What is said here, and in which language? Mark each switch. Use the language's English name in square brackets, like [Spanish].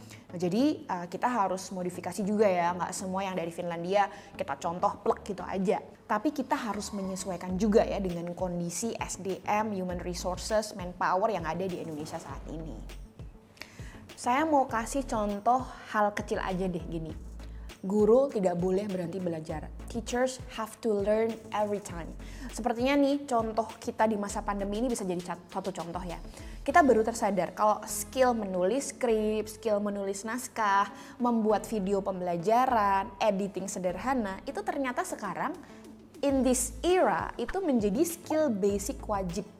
[Indonesian] Nah, jadi kita harus modifikasi juga ya, nggak semua yang dari Finlandia kita contoh plek gitu aja. Tapi kita harus menyesuaikan juga ya dengan kondisi SDM, human resources, manpower yang ada di Indonesia saat ini. Saya mau kasih contoh hal kecil aja deh gini. Guru tidak boleh berhenti belajar. [English] Teachers have to learn every time. [Indonesian] Sepertinya nih contoh kita di masa pandemi ini bisa jadi satu contoh ya. Kita baru tersadar kalau skill menulis skrip, skill menulis naskah, membuat video pembelajaran, editing sederhana, itu ternyata sekarang [English] in this era [Indonesian] itu menjadi skill basic wajib